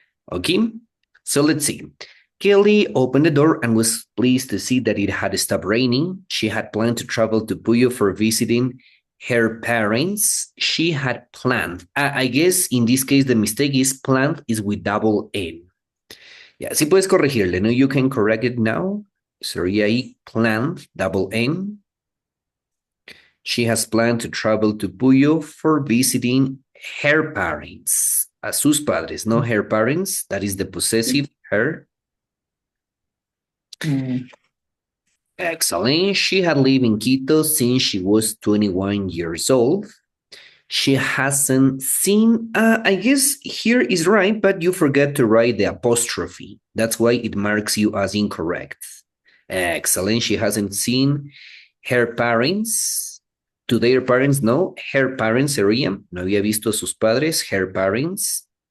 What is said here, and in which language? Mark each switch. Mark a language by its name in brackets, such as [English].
[English] Okay, so let's see. Kelly opened the door and was pleased to see that it had stopped raining. She had planned to travel to Puyo for visiting her parents. She had planned. I guess in this case the mistake is planned is with double N. Yeah, [Spanish] sí puedes corregirle, ¿no? [English] You can correct it now. [Spanish] Sería ahí [English] planned, double N. She has planned to travel to Puyo for visiting her parents. [Spanish] A sus padres, no her parents. [English] That is the possessive, her. Excellent. She had lived in Quito since she was 21 years old. She hasn't seen, I guess here is right, but you forget to write the apostrophe. That's why it marks you as incorrect. Excellent. She hasn't seen her parents. To their parents, no. [Spanish] Her parents sería, no había visto a sus padres, [English] her parents.